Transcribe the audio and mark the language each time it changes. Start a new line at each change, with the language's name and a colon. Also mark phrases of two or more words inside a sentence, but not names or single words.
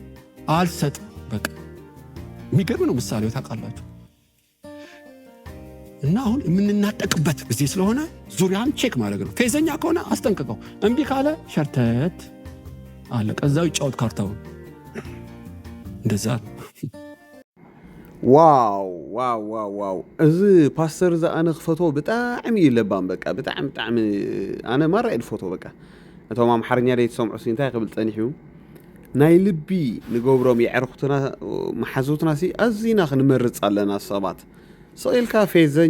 Amharic: አልሰጥ በቃ የሚገርም ነው። ምሳሌው ታውቃላችሁ። እና አሁን የምንናጠቅበት ጊዜ ስለሆነ ዙሪያን ቼክ ማድረግ ነው። ፌዘኛ ከሆነ አስጠንቅቀው፣ እምቢ ካለ ሸርተት አለ ከዛው ይጫወት ካርታውን። እንደዛ
Tigrinya: ዋው ዋው ዋው ዋው እዚ ፓስተር ዛ አነ ክፈቶ ብጣዕሚ ይለባም በቃ ብጣዕሚ አነ ማራ ይልፈቶ በቃ እቶም አምሓርኛ ላይ ተሰምዑ እንታይ ክብል ፀኒሑ ናይ ልቢ ንገብሮም የዕርኽትና መሓዙትና ሲ ኣዝና ክንመርፅ ኣለና ሰባት ስኢልካ ፌዘኛ